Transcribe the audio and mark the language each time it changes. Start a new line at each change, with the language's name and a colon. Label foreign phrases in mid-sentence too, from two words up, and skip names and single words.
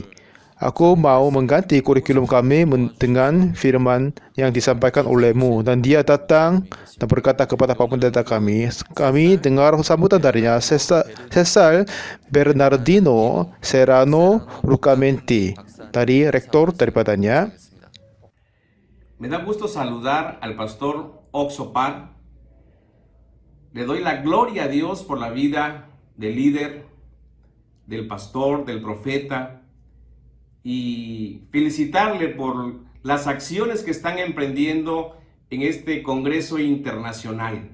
Indonesian: Aku mau mengganti kurikulum kami dengan firman yang disampaikan olehmu. Dan dia datang dan berkata kepada Pak Pendeta kami dengar sambutan darinya, Cesar Bernardino Serrano Rucamenti, dari rektor daripadanya.
Spanish: Me da gusto saludar al pastor Oxopar. Le doy la gloria a Dios por la vida del líder, del pastor, del profeta, y felicitarle por las acciones que están emprendiendo en este Congreso Internacional.